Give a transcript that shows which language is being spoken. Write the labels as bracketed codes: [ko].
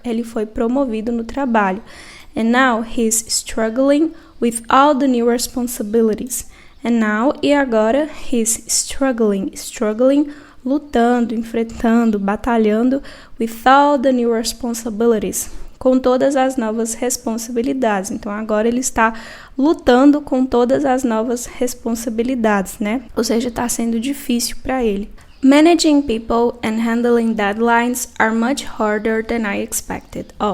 [pt] Ele foi promovido no trabalho. [en] And now he's struggling with all the new responsibilities. And now, [pt] e agora, [en] he's struggling, [pt] lutando, enfrentando, batalhando [en] with all the new responsibilities, [pt] com todas as novas responsabilidades. Então, agora ele está lutando com todas as novas responsabilidades, né? Ou seja, está sendo difícil para ele. [en] Managing people and handling deadlines are much harder than I expected.